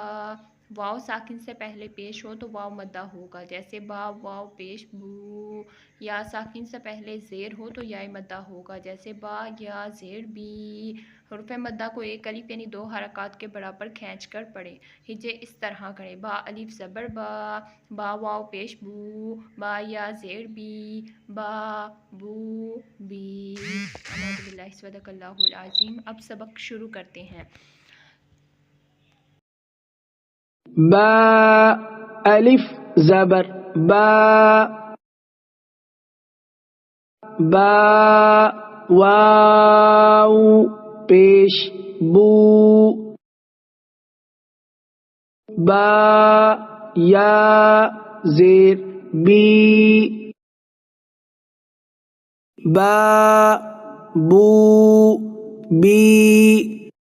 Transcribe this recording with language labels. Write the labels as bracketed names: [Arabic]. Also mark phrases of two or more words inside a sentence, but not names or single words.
[Urdu] واو ساکن سے پہلے پیش ہو تو واو مدہ ہوگا، جیسے با واو پیش بو۔ یا ساکن سے پہلے زیر ہو تو یا مدہ ہوگا، جیسے با یا زیر بی۔ حروف مدہ کو ایک الف یعنی 2 حرکات کے برابر کھینچ کر پڑھیں۔ ہجے اس طرح کریں: با الف زبر با، با واو پیش بو، با یا زیر بی، با بو بی۔ [Arabic] اعوذ باللہ صدق اللہ العظیم۔ [Urdu] اب سبق شروع کرتے ہیں۔ با الف زبر با، با واو پیش بو، با یا زیر بی، با بو بی۔